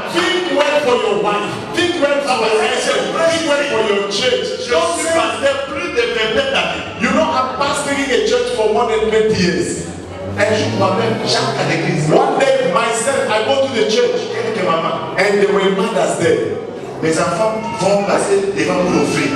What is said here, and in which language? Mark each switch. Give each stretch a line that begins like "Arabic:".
English: Think well for your wife. Think well for your husband. Think well for your church.
French: Je suis pasteur plus de 27 années.
English: You know, I'm pastoring a church for more than 20 years.
French: Un jour, moi-même, j'entre à l'église.
English: One day, myself, I go to the church.
French: Quelques mamans.
English: And there were mothers there.
French: Mes enfants vont passer devant pour l'offrir.